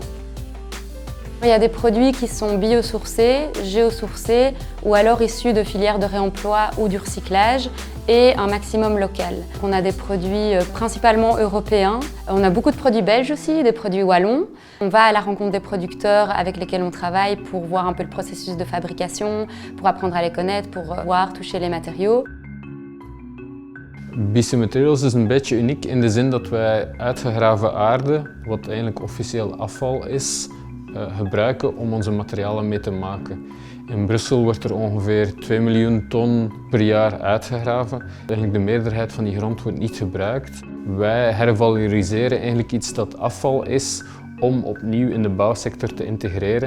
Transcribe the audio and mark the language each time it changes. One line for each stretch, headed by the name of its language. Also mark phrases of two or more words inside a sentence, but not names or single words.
French: Il y a des produits qui sont biosourcés, géosourcés ou alors issus de filières de réemploi ou du recyclage et un maximum local. On a des produits principalement européens. On a beaucoup de produits belges aussi, des produits wallons. On va à la rencontre des producteurs avec lesquels on travaille pour voir un peu le processus de fabrication, pour apprendre à les connaître, pour voir, toucher les matériaux.
Dutch: BC Materials is een beetje uniek in de zin dat wij uitgegraven aarde, wat eigenlijk officieel afval is, gebruiken om onze materialen mee te maken. In Brussel wordt er ongeveer 2 miljoen ton per jaar uitgegraven. Eigenlijk de meerderheid van die grond wordt niet gebruikt. Wij hervaloriseren eigenlijk iets dat afval is om opnieuw in de bouwsector te integreren.